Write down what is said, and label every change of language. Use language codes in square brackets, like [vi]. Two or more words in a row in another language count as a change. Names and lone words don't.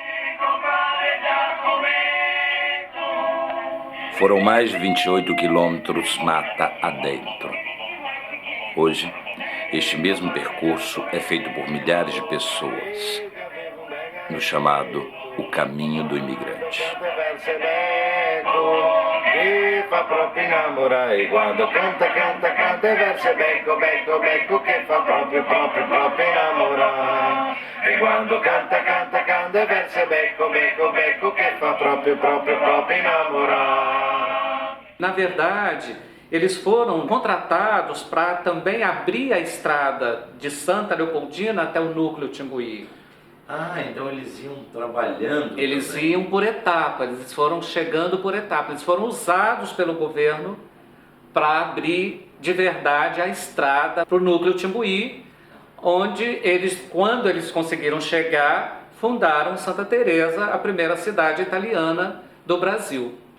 [pt] Foram mais de 28 quilômetros mata adentro. Hoje, este mesmo percurso é feito por milhares de pessoas, no chamado o caminho do imigrante. [it] Che fa proprio innamorare quando canta, canta, canta e verse becco, becco, becco che fa proprio, proprio, proprio innamorare. E quando canta, canta, canta e verse becco, becco, becco che fa proprio, proprio, proprio innamorare. [pt] Na verdade, eles foram contratados para também abrir a estrada de Santa Leopoldina até o núcleo Timbuí. Então eles iam trabalhando. Eles também. iam por etapas, eles foram chegando por etapas, eles foram usados pelo governo para abrir de verdade a estrada para o núcleo Timbuí, onde eles, quando eles conseguiram chegar, fundaram Santa Teresa, a primeira cidade italiana do Brasil.